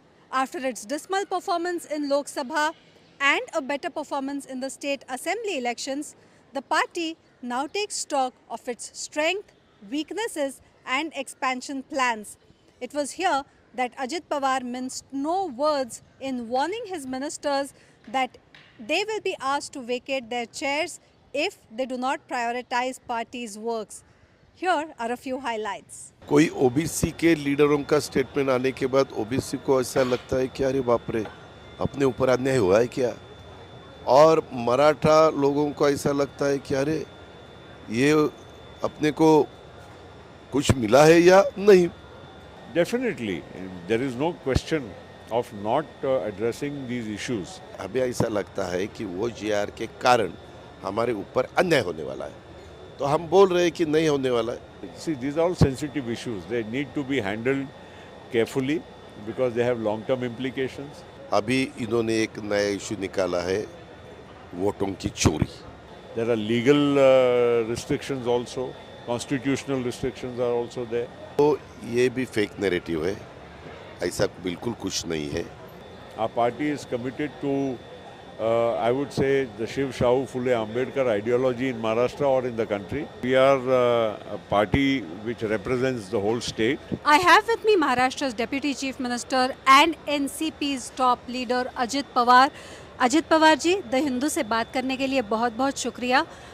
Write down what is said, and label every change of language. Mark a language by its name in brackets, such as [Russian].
[English] After its dismal performance in Lok Sabha and a better performance in the state assembly elections, the party now takes stock of its strength, weaknesses and expansion plans. It was here that Ajit Pawar minced no words in warning his ministers that they will be asked to vacate their chairs if they do not prioritize party's works. Here are a few highlights. [Hindi] कोई OBC के लीडरों का statement आने के बाद OBC को ऐसा लगता है कि अरे बाप रे अपने ऊपर अन्याय हुआ है क्या, और मराठा लोगों को ऐसा लगता है कि अरे ये अपने को कुछ मिला है या नहीं. [English] Definitely, there is no question of not addressing these issues. [Hindi] हमें ऐसा लगता है कि वो जीआर के कारण हमारे ऊपर अन्याय होने वाला है, तो हम बोल रहे हैं कि नहीं होने वाला है. [English] See, these are all sensitive issues. They need to be handled carefully because they have long-term implications. [Hindi] अभी इन्होंने एक नया इशू निकाला है, वोटों की चोरी. [English] There are legal restrictions also. Constitutional restrictions are also there. [Hindi] तो ये भी फेक नैरेटिव है, ऐसा बिल्कुल कुछ नहीं है. [English] Our party is committed to, I would say, the Shiv Shahu Phule Ambedkar ideology in Maharashtra or in the country. We are a party which represents the whole state. I have with me Maharashtra's Deputy Chief Minister and NCP's top leader Ajit Pawar. [Hindi] Ajit Pawar ji, the Hindu से बात करने के लिए बहुत बहुत शुक्रिया.